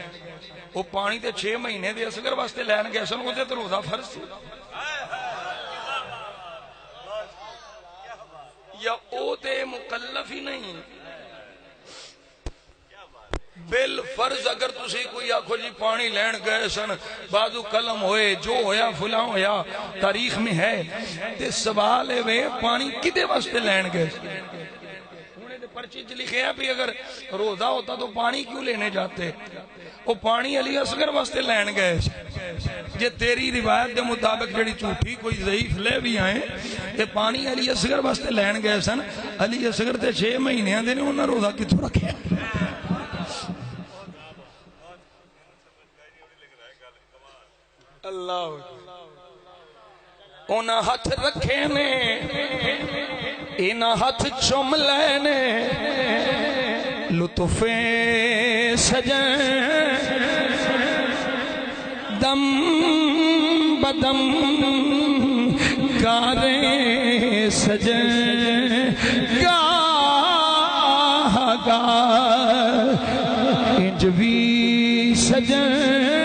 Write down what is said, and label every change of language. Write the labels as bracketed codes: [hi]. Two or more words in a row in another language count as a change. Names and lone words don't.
[pa] وہ پانی تے 6 مہینے دے اصغر واسطے لین گئے سن، وہ تے روزہ فرض سی، یا او تے مکلف ہی نہیں؟ بل فرض اگر تسی کوئی آکھو جی پانی لین گئے سن، بازو قلم ہوئے، جو ہویا فلاں ہویا تاریخ میں ہے، تے سوال ہے پانی کدے واسطے لین گئے سن؟ [ur] انہیں پرچی چ لکھے ہیں بھی اگر روزہ ہوتا تو پانی کیوں لینے جاتے؟ [pa] وہ پانی علی اصغر واسطے لین گئے سن۔ جے تیری روایت دے مطابق جڑی جھوٹی کوئی ضعیف لے بھی آئے تے پانی علی اصغر واسطے لین گئے سن، علی اصغر تے 6 مہینے دے نے، انہاں روزہ کتھوں رکھیا؟ اللہ اونا ہاتھ رکھے نے، اینا ہاتھ چوم لینے، لطف سجن دم بدم گارے سجن گاہ گاہ انج بھی سجن۔